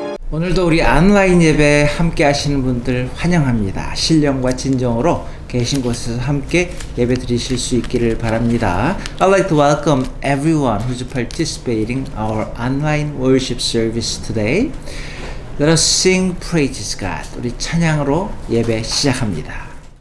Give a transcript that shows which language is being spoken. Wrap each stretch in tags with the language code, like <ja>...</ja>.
<ko>오늘도 우리 온라인 예배 함께 하시는 분들 환영합니다. 신령과 진정으로 계신 곳에서 함께 예배 드리실 수 있기를 바랍니다.</ko> <en>I'd like to welcome everyone who's participating in our online worship service today. Let us sing praises God.</en> <ko>우리 찬양으로 예배 시작합니다.</ko>